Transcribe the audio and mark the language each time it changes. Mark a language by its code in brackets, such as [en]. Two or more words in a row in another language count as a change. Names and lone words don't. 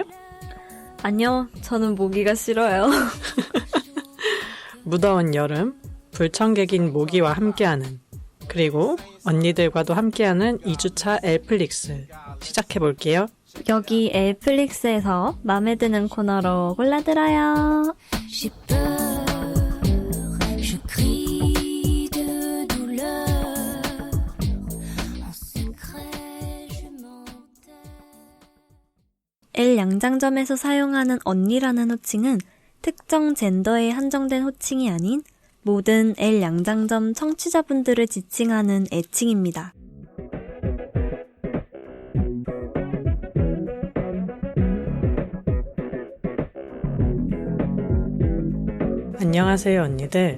[ko] 아니요, 저는 모기가 싫어요. 무더운 여름, 불청객인 모기와 함께하는, 그리고 언니들과도 함께하는 2주차 엘플릭스 시작해볼게요. 여기 엘플릭스에서 맘에 드는 코너로 골라들어요. [fr] J'ai peur, je crie de douleur. En secret, je m'enterre. [ko] L 양장점에서 사용하는 언니라는 호칭은 특정 젠더에 한정된 호칭이 아닌 모든 L 양장점 청취자분들을 지칭하는 애칭입니다. 안녕하세요, 언니들.